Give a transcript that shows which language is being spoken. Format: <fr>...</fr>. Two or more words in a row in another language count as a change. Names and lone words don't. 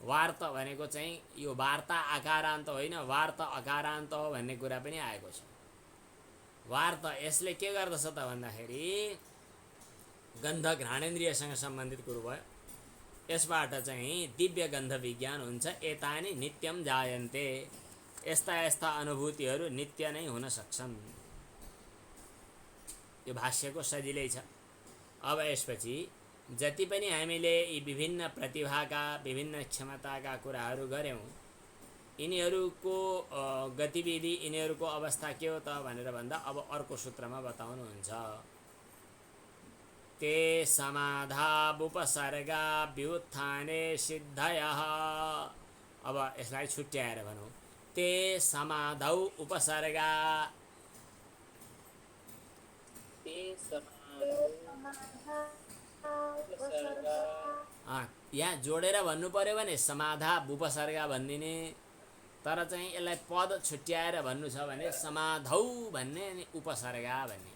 <ne>वार्त भनेको चाहिँ यो वार्ता आकारान्त होइन, वार्त अकारान्त हो भन्ने कुरा पनि आएको छ। वार्त यसले के गर्दछ त भन्दाखेरि गन्ध घ्राणेन्द्रियसँग सम्बन्धित कुरो भयो। यसबाट चाहिँ दिव्य गन्ध विज्ञान हुन्छ।</ne> <sa>एतानि नित्यम जायन्ते,</sa> <ne>यस्ता यस्ता अनुभूतिहरू नित्य नै हुन सक्छन्। यो भाष्यको सजिलै छ। अब यसपछि जति पनि हामीले यी विभिन्न प्रतिभाका विभिन्न क्षमताका कुराहरू गऱ्यौँ, यिनीहरूको गतिविधि, यिनीहरूको अवस्था के हो त भनेर भन्दा अब अर्को सूत्रमा बताउनुहुन्छ।</ne> <sa>ते समाधावुपसर्गा व्युत्थाने सिद्धयः।</sa> <ne>अब यसलाई छुट्याएर भनौँ।</ne> <sa>ते समाधौ उपसर्गा,</sa> <ne>यहाँ जोडेर भन्नु पर्यो भने</ne> <sa>समाधा उपसर्गा</sa> <ne>भनिदिने, तर चाहिँ यसलाई पद छुट्याएर भन्नु छ भने समाधौ भन्ने अनि उपसर्गा भन्ने।</ne>